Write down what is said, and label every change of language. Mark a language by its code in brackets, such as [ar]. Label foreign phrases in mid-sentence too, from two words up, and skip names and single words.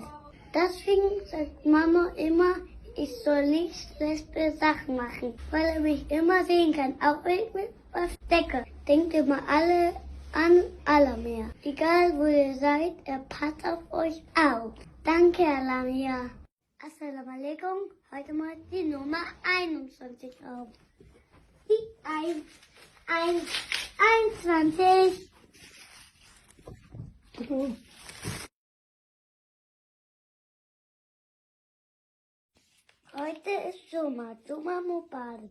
[de] Deswegen sagt Mama immer, ich soll nicht schlechte Sachen machen, weil er mich immer sehen kann, auch wenn ich mich verstecke. Denkt immer alle an Alamir. Egal wo ihr seid, er passt auf euch auf. Danke, Alamir. [ar] Assalamu alaikum. [de] Heute mal die Nummer 21 auf. Die 21. Heute ist [ar] Juma Mubarak.